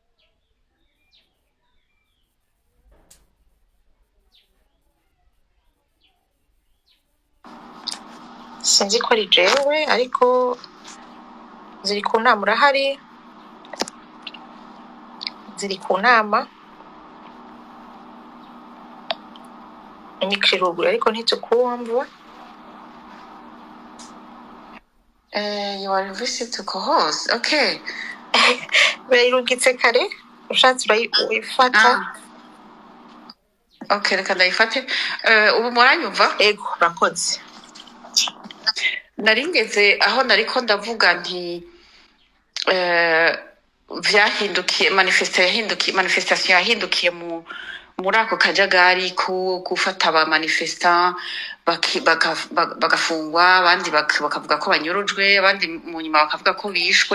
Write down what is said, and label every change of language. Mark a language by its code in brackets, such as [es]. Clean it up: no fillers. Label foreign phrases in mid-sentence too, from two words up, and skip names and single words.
[rn] sinzi ko ari jewe, ariko ziri ku nama. Urahari? Ziri ku nama imikiruguru, ariko ntitukumva. [en] You are visit to co-host. [rn] Okay. Birayirungitse kare, ushatse urayifata. Okay, reka ndayifate. Ubu muranyumva? Ego, urakoze. Naringeze aho nariko ndavuga nti vyahindukiye, manifestation yahindukiye muri ako kajagari gufata aba manifestant bagafungwa, abandi bakavuga ko banyurujwe, abandi mu nyuma bakavuga ko bishwe.